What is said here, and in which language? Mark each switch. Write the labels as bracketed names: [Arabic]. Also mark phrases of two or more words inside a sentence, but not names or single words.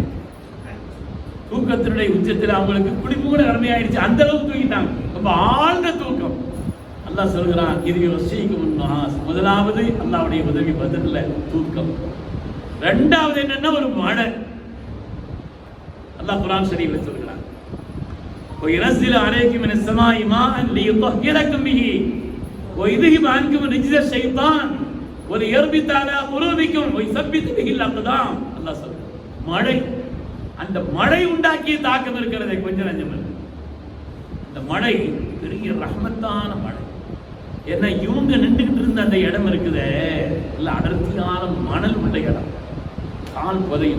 [Tamil] தூக்கத்தினுடைய உச்சத்தில் அவங்களுக்கு குளிப்பு கூட கடமையாயிடுச்சு, அந்த அளவுக்கு தூங்கிட்டாங்க. ரொம்ப ஆழ்ந்த தூக்கம். அல்லாஹ் சொல்கிறான், இது [Arabic] يغشيكم النعاس. [Tamil] முதலாவது அல்லாஹ்வுடைய உதவி பதில்ல தூக்கம். இரண்டாவது என்னன்னா ஒரு மழை. அல்லாஹ் குர்ஆன் ஷரீஃப்ல சொல்கிறான், [Arabic] وَيُنَزِّلُ عَلَيْكُم مِّنَ السَّمَاءِ مَاءً لِيُطَهِّرَكُم بِهِ وَيُذْهِبَ عَنكُم رِجْزَ الشَّيْطَانِ وَلِيَرْبِطَ عَلَى قُلُوبِكُمْ وَيُثَبِّتَ بِهِ الْأَقْدَامَ. [Tamil] அல்லாஹ் சொல்றான், மழை. அந்த மழை உண்டாக்கிய தாக்கம் இருக்கிறதே கொஞ்சம் நஞ்சம் இல்லை. இந்த மழை பெரிய ரஹ்மத்தான மழை. ஏன்னா இவங்க நின்றுகிட்டு இருந்த அந்த இடம் இருக்குதே, இல்லை அடர்த்தியான மணல் உள்ள இடம், கால் புதையும்.